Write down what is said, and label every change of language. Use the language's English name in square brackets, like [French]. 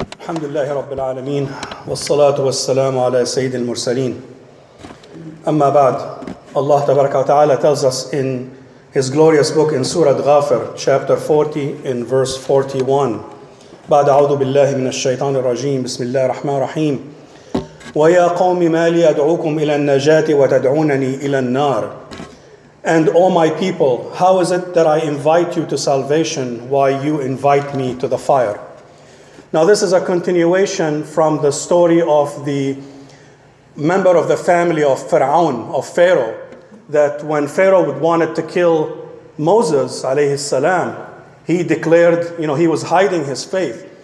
[Arabic] الحمد لله رب العالمين والصلاة والسلام على سيد المرسلين أما بعد. [English] Allah Tabaraka wa Ta'ala tells us in His glorious book in Surah Ghafir, chapter 40, in verse 41. [Arabic] بعد أعوذ بالله من الشيطان الرجيم بسم الله الرحمن الرحيم ويا قوم ما لي أدعوكم إلى النجاة وتدعونني إلى النار. [English] And O my people, how is it that I invite you to salvation while you invite me to the fire? Now this is a continuation from the story of the member of the family of Pharaoh, that when Pharaoh wanted to kill Moses alayhi salam, he declared, he was hiding his faith.